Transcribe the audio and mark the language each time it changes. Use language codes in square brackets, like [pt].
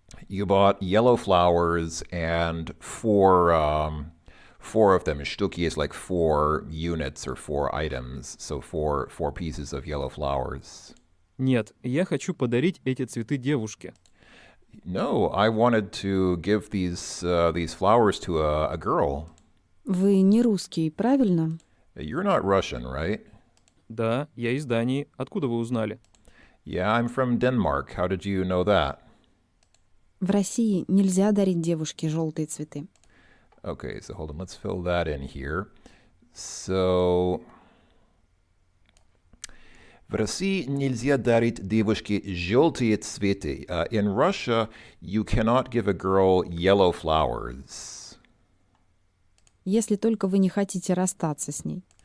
[en] You bought yellow flowers and four of them. Штуки is like 4 units or 4 items. So four pieces of yellow flowers. [ru] Нет, я хочу подарить эти цветы девушке. [en] No, I wanted to give these flowers to a girl. [ru] Вы не русский, правильно? [en] You're not Russian, right? [ru] Да, я из Дании. Откуда вы узнали? [en] Yeah, I'm from Denmark. How did you know that? [ru] В России нельзя дарить девушке желтые цветы. [en] Okay, so hold on. Let's fill that in here. [ru] So, в России нельзя дарить девушке желтые цветы. [en] In Russia, you cannot give a girl yellow flowers. [ru] Если только вы не хотите расстаться с ней.